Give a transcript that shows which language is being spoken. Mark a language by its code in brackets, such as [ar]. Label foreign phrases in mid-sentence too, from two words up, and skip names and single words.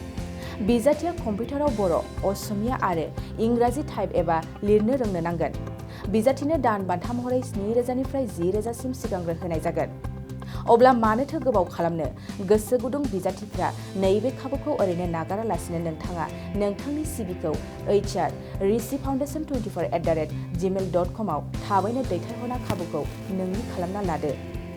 [brx] बिजाथिया कम्पिउटाराव बर', असमिया आरो इंराजि टाइप एबा लिरनो रोंनो नांगोन। बिजाथिनो दान बान्था महरै 7,000 निफ्राय 10,000 सिम सिगांग्रो होनाय जागोन। अब्ला मानोथो गोबाव खालामनो? गोसो गुदुं बिजाथिफ्रा नैबे खाबुखौ ओरैनो नागारालासिनो नोंथाङा नोंथांनि सिभिखौ hr@risifoundation24@gmail.com आव थाबैनो दैथायहरना खाबुखौ नोंनि खालामना लादो।